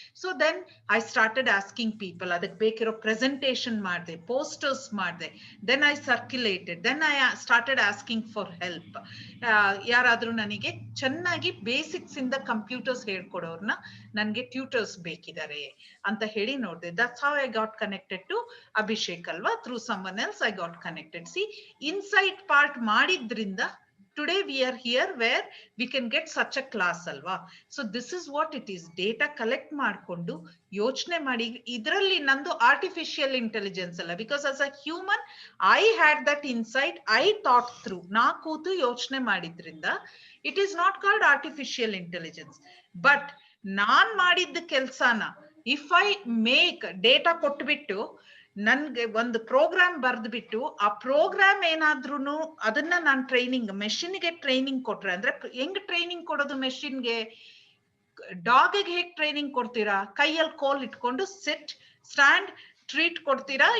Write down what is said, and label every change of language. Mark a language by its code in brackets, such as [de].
[en] so then I started asking people, [kn] ಅದಕ್ಕೆ ಬೇಕಿರೋ presentation ಮಾಡಿದೆ, posters ಮಾಡಿದೆ, [en] Then I circulated, then I started asking for help. [kn] ಯಾರಾದ್ರೂ ನನಗೆ ಚೆನ್ನಾಗಿ ಬೇಸಿಕ್ಸ್ ಇಂದ ಕಂಪ್ಯೂಟರ್ಸ್ ಹೇಳ್ಕೊಡೋರ್ನ ನನ್ಗೆ ಟ್ಯೂಟರ್ಸ್ ಬೇಕಿದ್ದಾರೆ ಅಂತ ಹೇಳಿ ನೋಡಿದೆ. [en] That's how I got connected to Abhishek ಅಲ್ವಾ. Through someone else I got connected. See, insight part [kn] ಮಾಡಿದ್ರಿಂದ [en] today we are here where we can get such a class alva. So this is what it is, data collect [kn] ಮಾಡ್ಕೊಂಡು ಯೋಚನೆ ಮಾಡಿ. ಇದರಲ್ಲಿ ನಂದು artificial intelligence ಅಲ್ಲ, [en] because as a human I had that insight, I thought through, [kn] ನಾ ಕೂತು ಯೋಚನೆ ಮಾಡಿದ್ರಿಂದ [en] it is not called artificial intelligence. But [kn] ನಾನ್ ಮಾಡಿದ್ದ ಕೆಲ್ಸಾನ [en] if I make [kn] ಡೇಟಾ ಕೊಟ್ಬಿಟ್ಟು ನನ್ಗೆ ಒಂದು ಪ್ರೋಗ್ರಾಮ್ ಬರ್ದ್ಬಿಟ್ಟು ಆ ಪ್ರೋಗ್ರಾಮ್ ಏನಾದ್ರೂ ಅದನ್ನ ನಾನು ಟ್ರೈನಿಂಗ್ ಮೆಷಿನ್ಗೆ ಟ್ರೈನಿಂಗ್ ಕೊಟ್ರೆ, ಅಂದ್ರೆ ಹೆಂಗ್ ಟ್ರೈನಿಂಗ್ ಕೊಡೋದು ಮೆಷಿನ್ಗೆ? ಡಾಗಿಗೆ ಹೇಗ್ ಟ್ರೈನಿಂಗ್ ಕೊಡ್ತೀರಾ? ಕೈಯಲ್ಲಿ ಕೋಲ್ ಇಟ್ಕೊಂಡು ಸಿಟ್, ಸ್ಟ್ಯಾಂಡ್, ಟ್ರೀಟ್ ಕೊಡ್ತೀರಾ?